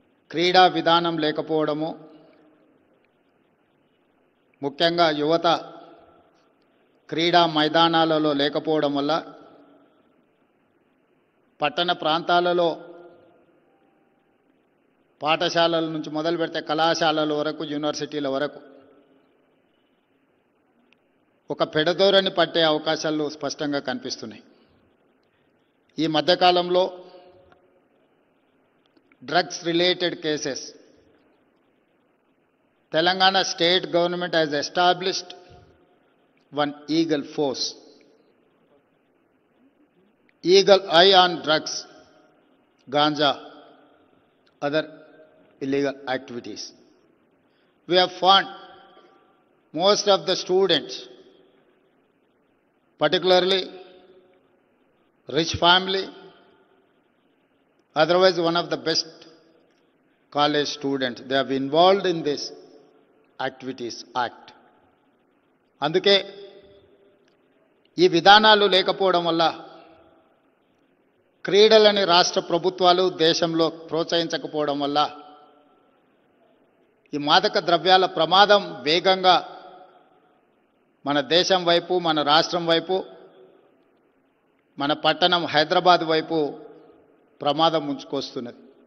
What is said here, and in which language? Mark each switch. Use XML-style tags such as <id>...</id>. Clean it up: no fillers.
<te>క్రీడా విధానం లేకపోవడము, ముఖ్యంగా యువత క్రీడా మైదానాలలో లేకపోవడం వల్ల పట్టణ ప్రాంతాలలో పాఠశాలల నుంచి మొదలు పెడితే కళాశాలల వరకు, యూనివర్సిటీల వరకు ఒక పెడదోరని పట్టే అవకాశాలు స్పష్టంగా కనిపిస్తున్నాయి.</te> <en>ఈ మధ్యకాలంలో drugs related cases, Telangana state government has established one eagle force, eagle eye on drugs, ganja, other illegal activities. We have found most of the students, particularly rich family, otherwise one of the best college students, they have involved in this activities act.</en> <te>అందుకే ఈ విధానాలు లేకపోవడం వల్ల క్రీడలని రాష్ట్ర ప్రభుత్వాలు దేశంలో ప్రోత్సహించకపోవడం వల్ల ఈ మాదక ద్రవ్యాల ప్రమాదం వేగంగా మన దేశం వైపు, మన రాష్ట్రం వైపు, మన పట్టణం హైదరాబాద్ వైపు ప్రమాదం ముంచుకొస్తున్నది.</te>